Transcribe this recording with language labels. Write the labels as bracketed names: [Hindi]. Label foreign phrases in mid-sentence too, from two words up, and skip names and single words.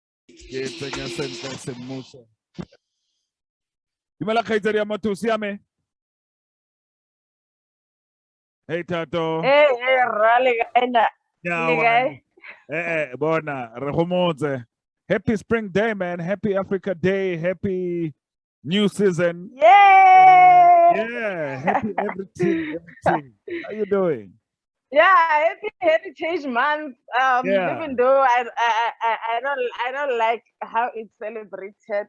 [Tswana] Ke tsenya sentle semmuso. Dumela kgaitsadi ya motho, siame? [English] Hey Tato. Hey, rally guy. [Tswana] Bona, re gomotse. [English] Happy spring day, man. Happy Africa Day. Happy new season. Yay! Yeah, happy everything. How you doing? Yeah, happy Heritage Month. Yeah. Even though I don't like how it's celebrated.